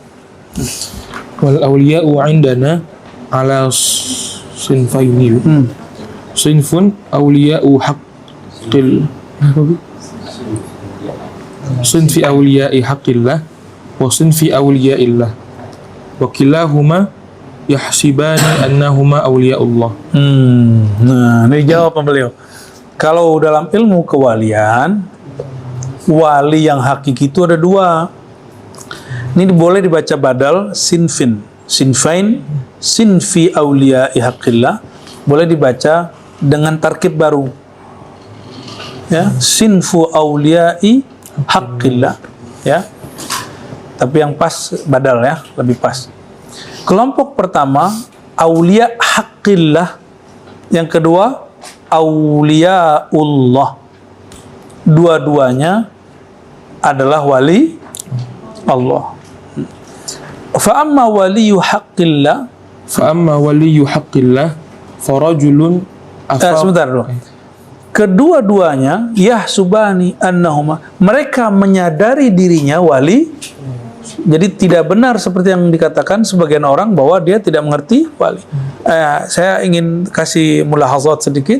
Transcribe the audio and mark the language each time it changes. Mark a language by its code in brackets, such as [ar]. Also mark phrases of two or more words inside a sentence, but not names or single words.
[ar] عندنا على صنفين. صنف أولياء حق صنف أولياء حق الله و صنف أولياء الله و كلاهما يحسبان أنهما أولياء الله. [id] Nah, ini jawab beliau. Kalau dalam ilmu kewalian, wali yang hakiki itu ada 2. Ini boleh dibaca badal [ar] صنف صنفين صنف أولياء حق الله, [id] boleh dibaca dengan tarkib baru. [ar] Ya, صنف أولياء حق الله, ya. [id] Tapi yang pas badal, ya, lebih pas. Kelompok pertama [ar] أولياء حق الله, [id] yang kedua auliaullah. Dua-duanya adalah wali Allah. [ar] فأما ولي حق الله فرجل [id] sebentar dulu. Kedua-duanya [ar] يحسبان أنهما, [id] mereka menyadari dirinya wali. Jadi tidak benar seperti yang dikatakan sebagian orang bahwa dia tidak mengerti wali. Saya ingin kasih mulahazat sedikit.